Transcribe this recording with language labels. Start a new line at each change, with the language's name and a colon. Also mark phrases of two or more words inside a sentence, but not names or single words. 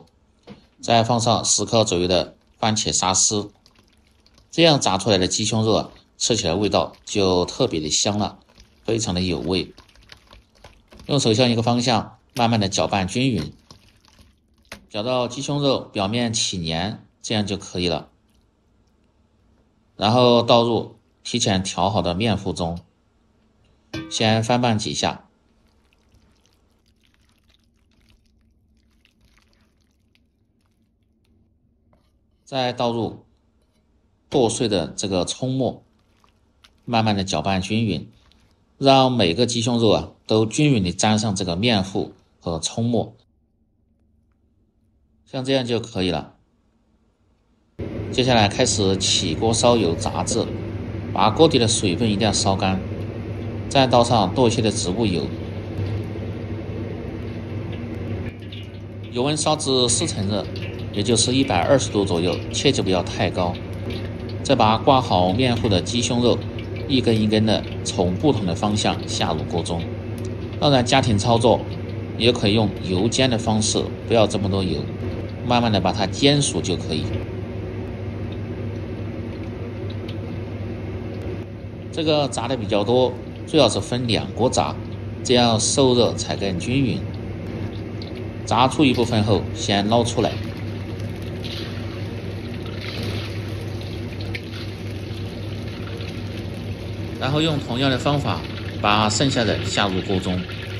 Chinese: 再放上10克左右的番茄沙司，这樣炸出來的雞胸肉吃起來味道就特別的香了。非常的有味。用手向一个方向慢慢的搅拌均匀，搅到鸡胸肉表面起黏，这樣就可以了。然後倒入提前調好的麵糊中，先翻拌幾下，再倒入剁碎的這個蔥末，慢慢的攪拌均勻，讓每個雞胸肉都均勻的沾上這個麵糊和蔥末，像這樣就可以了。接下來開始起鍋燒油炸製，把鍋底的水分一定要燒乾，再倒上多一些的植物油，油溫燒至4成熱，也就是120度左右，切記不要太高。再把掛好麵糊的雞胸肉一根一根的從不同的方向下入鍋中。當然家庭操作也可以用油煎的方式，不要這麼多油，慢慢的把它煎熟就可以。這個炸的比較多，最好是分2鍋炸，這樣受熱才更均勻。炸出一部分後，先撈出來，然後用同樣的方法把剩下的下入鍋中。